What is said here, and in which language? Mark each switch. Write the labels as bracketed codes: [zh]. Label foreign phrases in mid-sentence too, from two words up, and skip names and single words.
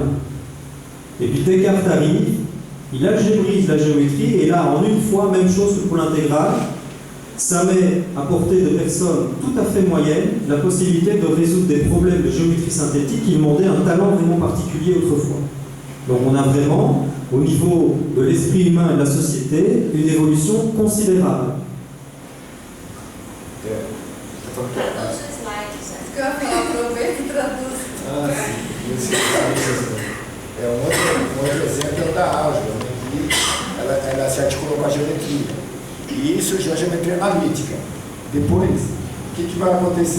[fr] Et puis Descartes arrive, il algébrise la géométrie, et là, en une fois, même chose que pour l'intégrale, ça met à portée de personnes tout à fait moyennes la possibilité de résoudre des problèmes de géométrie synthétique qui demandaient un talent vraiment particulier autrefois. Donc on a vraiment, au niveau de l'esprit humain et de la société, une évolution considérable. [pt] Um outro exemplo é da álgebra, né, que ela se articulou com a geometria. E isso surgiu a geometria analítica. Depois, o que vai acontecer?